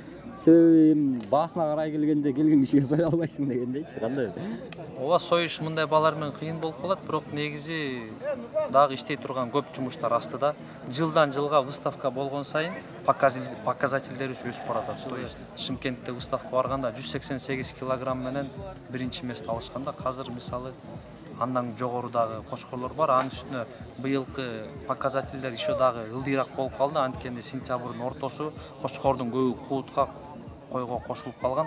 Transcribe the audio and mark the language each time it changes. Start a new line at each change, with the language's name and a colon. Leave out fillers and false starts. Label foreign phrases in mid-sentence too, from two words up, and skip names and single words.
Kyrgyz: Себеби баасына карай келгенде келген кишиге соя албайсың дегендейчи, кандай? Ооба, союш мындай балар менен кыйын болуп калат, бирок негизи дагы иштей турган көп жумуштар астыда. Жылдан жылга выставка болгон сайын показательдерибиз өсүп баратат.
Russian: То есть
Kyrgyz: Шымкентте выставка барганда 188 килограмм менен биринчи месте алышканда, азыр мисалы андан жогорудагы кочкорлор бар. Анын үстүнө быйылкы показательдер еще дагы ылдыйраак болуп калды. Анткени сентябрдын ортосу кочкордун көбү куутка койго кошулуп калган.